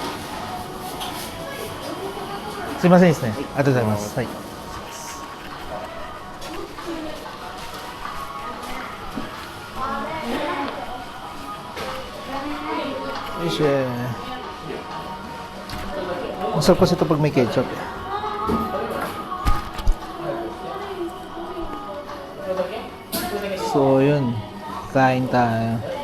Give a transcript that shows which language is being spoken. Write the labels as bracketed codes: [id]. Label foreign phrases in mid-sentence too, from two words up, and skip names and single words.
[ja] すいませんですね。ありがとうございます。はい。 [tl] よいしょ。Masarap kasi ito pag may ketchup eh. So yun, kain tayo.